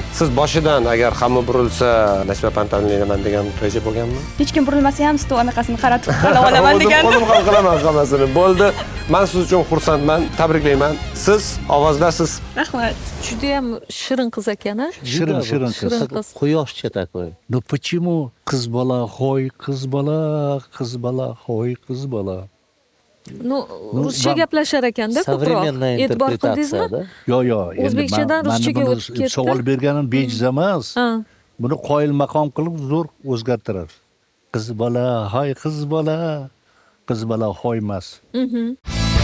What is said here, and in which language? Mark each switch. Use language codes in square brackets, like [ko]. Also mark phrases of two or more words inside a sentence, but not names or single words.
[uz] Siz boshidan agar hamma burilsa Nasiba opani tanlayman degan reja bo'lganmi? Hech kim burilmasa ham stol anaqasini qaratib qala olaman degan. O'zim ham qilaman hammasini. Bo'ldi. Men siz uchun xursandman, tabriklayman. Siz ovozdasiz. Rahmat. Juda ham shirin qiz ekan-a? Shirin qiz. Quyoshcha такой. [ru] Ну почему [uz] qiz bola, hoy qiz bola, qiz bola, hoy qiz bola. Ruscha gaplashar ekanda ko'proq. [ru] Современная [uz] E'tibor qildingizmi? interpretatsiya. Yo'q. O'zbekchadan ruschaga o'tib ketdi. Savol berganim bejiz emas. Ha. Buni qoyil maqom qilib zo'r o'zgartirar. Qiz bola, hoy qiz bola, qiz bola hoy emas.